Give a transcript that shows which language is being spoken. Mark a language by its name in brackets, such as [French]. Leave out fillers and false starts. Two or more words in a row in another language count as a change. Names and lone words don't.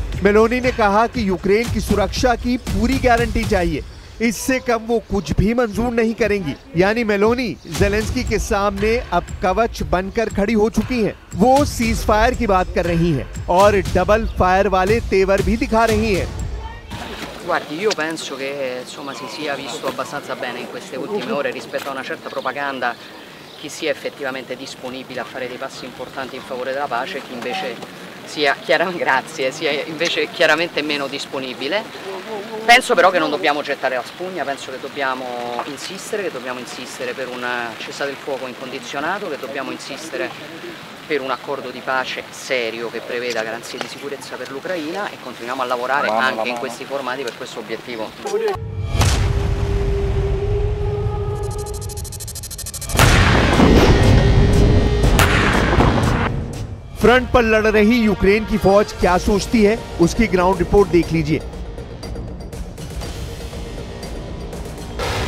[Hindi] मेलोनी ने कहा कि यूक्रेन की सुरक्षा की पूरी गारंटी चाहिए, इससे कम वो कुछ भी मंजूर नहीं करेंगी। यानी मेलोनी ज़ेलेंस्की के सामने अब कवच बनकर खड़ी हो चुकी हैं। वो [English] cease fire [Hindi] की बात कर रही हैं और [English] double fire [Hindi] वाले तेवर भी दिखा रही हैं। [Italian] Guardi, io penso che insomma si sia visto abbastanza bene in queste ultime ore rispetto a una certa propaganda chi sia effettivamente disponibile a fare dei passi importanti in favore della pace, chi invece sia invece chiaramente meno disponibile. Penso però che non dobbiamo gettare la spugna, penso che dobbiamo insistere per un cessate il fuoco incondizionato, che dobbiamo insistere per un accordo di pace serio che preveda garanzie di sicurezza per l'Ucraina e continuiamo a lavorare anche in questi formati per questo obiettivo. [Hindi] फ्रंट पर लड़ रही यूक्रेन की फौज क्या सोचती है, उसकी [English] ground report [Hindi] देख लीजिए।